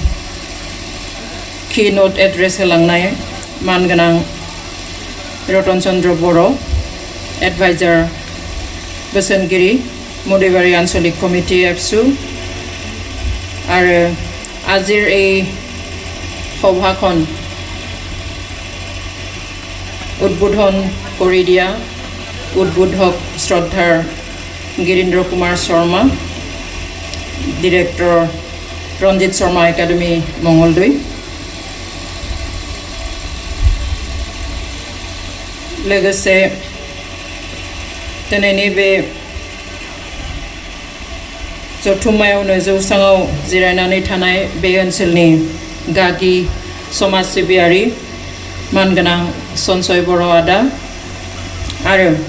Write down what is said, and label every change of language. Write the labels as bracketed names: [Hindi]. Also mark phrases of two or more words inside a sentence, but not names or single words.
[English] keynote address [Bodo] होलांनाय मानगोनां रतन चन्द्र बर' एडभाइजार बोसोनगिरि मुदाइबारि आन्चलिक कमिटि ABSU आरो आजिर [Assamese] এই সভাখন উদ্বোধন কৰি দিয়া উদ্বোধক শ্ৰদ্ধাৰ গিৰীন্দ্ৰ কুমাৰ শৰ্মা ডিৰেক্টৰ Ranjit Sarma Academy Mangaldai [Bodo] लोगोसे दिनैनि बे जथुम्मायावनो जौसाङाव जिरायनानै थानाय बे ओनसोलनि गागि समाज सिबियारि मानगोनां सनसय बर' आदा आरो